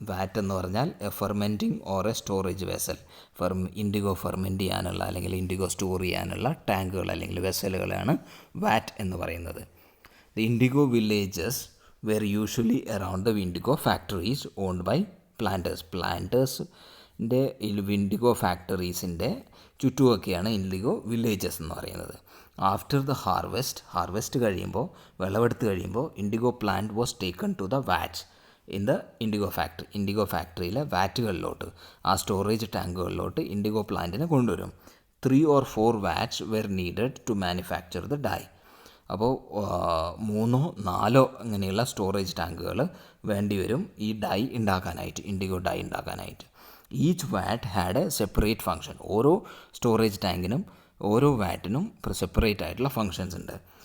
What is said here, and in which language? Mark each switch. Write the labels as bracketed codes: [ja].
[ml] വാറ്റ് എന്ന് പറഞ്ഞാൽ [en] A fermenting or a storage vessel. [ml] IndiGo ferment ചെയ്യാനുള്ള അല്ലെങ്കിൽ ഇൻഡിഗോ സ്റ്റോർ ചെയ്യാനുള്ള ടാങ്കുകൾ അല്ലെങ്കിൽ വെസലുകളാണ് വാറ്റ് എന്ന് പറയുന്നത്. [en] The indigo villages were usually around the indigo factories owned by planters. [ml] പ്ലാന്റേഴ്സിൻ്റെ IndiGo ഫാക്ടറീസിൻ്റെ ചുറ്റുമൊക്കെയാണ് IndiGo villages എന്ന് പറയുന്നത്. [en] after the harvest [ml] കഴിയുമ്പോൾ, വിളവെടുത്ത് കഴിയുമ്പോൾ [en] indigo plant was taken to the vats in the [ml] IndiGo ഫാക്ടറിയിലെ വാറ്റുകളിലോട്ട്, ആ സ്റ്റോറേജ് ടാങ്കുകളിലോട്ട് ഇൻഡിഗോ പ്ലാന്റിനെ കൊണ്ടുവരും. [en] 3 or 4 vats were needed to manufacture the dye. [ml] അപ്പോൾ 3 or 4 അങ്ങനെയുള്ള storage ടാങ്കുകൾ വേണ്ടിവരും ഈ ഡൈ ഉണ്ടാക്കാനായിട്ട്, ഇൻഡിഗോ ഡൈ ഉണ്ടാക്കാനായിട്ട്. [en] Each vat had a separate function. [ml] ഓരോ സ്റ്റോറേജ് ടാങ്കിനും ഓരോ വാറ്റിനും സെപ്പറേറ്റ് ആയിട്ടുള്ള ഫങ്ഷൻസ് ഉണ്ട്.